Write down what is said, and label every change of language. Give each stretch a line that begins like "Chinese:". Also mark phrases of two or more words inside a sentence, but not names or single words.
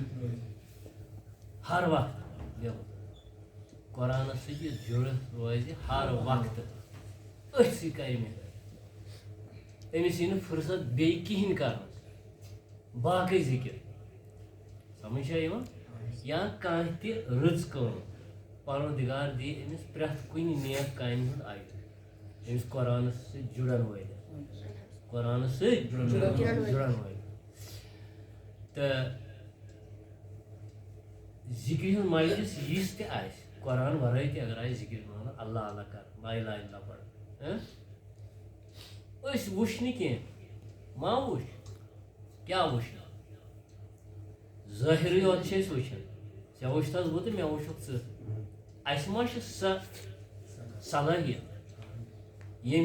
Kashmiri: ہر وقتہٕ قرآنَس سۭتۍ یُس جُڑِتھ روزِ ہر وقتہٕ أتھۍ سۭتۍ کرِ محنت أمِس یی نہٕ فُرصت بیٚیہِ کِہیٖنۍ کرنَس باقٕے ذِکر سمجھ چھا یِوان یا کانٛہہ تہِ رٕژ کٲم پروردِگار دی أمِس پرٛٮ۪تھ کُنہِ نیک کامہِ ہُنٛد اجر أمِس قرآنَس سۭتۍ جُڑن وٲلِس قرآنَس سۭتۍ جُڑن وٲلِس تہٕ ذِکرِ ہُنٛد مجلس یِژھ تہِ آسہِ قرآن ورٲے تہِ اگر آسہِ ذِکر مانو
Urdu: اللہ اللہ کر لا الہ الا اللہ پڑھ
Kashmiri: أسۍ وٕچھ نہٕ کینٛہہ ما وٕچھ کیٛاہ وٕچھ ظٲہرٕے یوت چھِ أسۍ وٕچھان ژےٚ وٕچھتھس بہٕ تہٕ مےٚ وٕچھُکھ ژٕ اَسہِ ما چھِ سۄ صلٲحیت ییٚمہِ